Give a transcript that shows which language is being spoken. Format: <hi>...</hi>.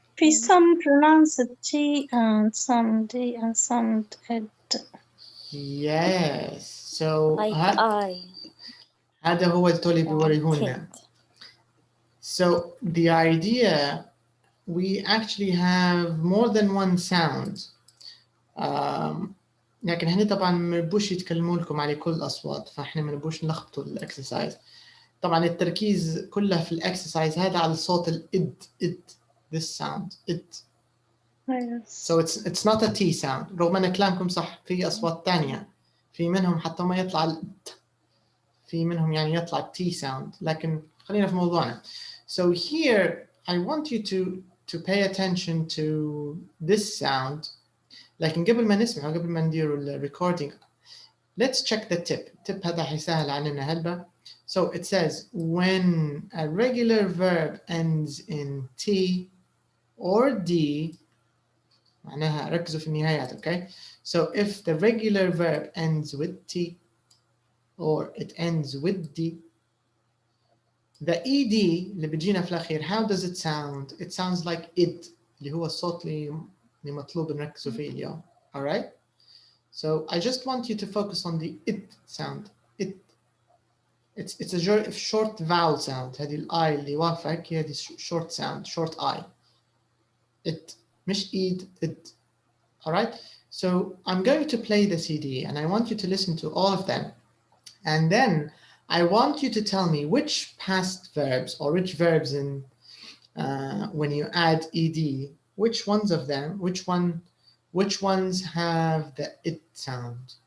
<en>Some pronounce T and some D and some D. Yes. So Like I.</en> <ar>هذا هو اللي بيوريهولنا.</ar> <en>So the idea, we actually have more than one sound.</en> <ar>لكن هنا طبعا ما نبوش يتكلموا لكم على كل الأصوات، فاحنا ما نبوش نلخبطوا الإكسرسايز. طبعا التركيز كله في الإكسرسايز هذا على صوت الإد.</ar> <en>This sound it. Yes. So it's not a T sound.</en> <ar>رغم أن كلامكم صح، في أصوات تانية في منهم حتى ما يطلع الإد، في منهم يعني يطلع T sound، لكن خلينا في موضوعنا.</ar> <en>So here I want you to pay attention to this sound.</en> <ar>لكن قبل ما نسمع وقبل ما ندير الريكوردينج</ar> <en>let's check the tip</en> <ar>هذا حيسهل عننا هلبة.</ar> <en>So it says when a regular verb ends in T or D</en> <ar>معناها ركزوا في النهايات.</ar> <en>Okay, so if the regular verb ends with T or it ends with D, the ED</en> <ar>اللي بيجينا في الأخير,</ar> <en>how does it sound? It sounds like it,</en> <ar>اللي هو الصوت اللي مطلوب نركزوا فيه اليوم.</ar> <en>All right? So I just want you to focus on the it sound. It's a short vowel sound.</en> <ar>هذه الآي اللي وافقك هذه</ar> <en>short sound, short I. It,</en> <ar>مش إيد,</ar> <en>it. All right? So I'm going to play the CD and I want you to listen to all of them. And then I want you to tell me which past verbs or which verbs in when you add ed, which ones of them, which ones have the it sound.</en>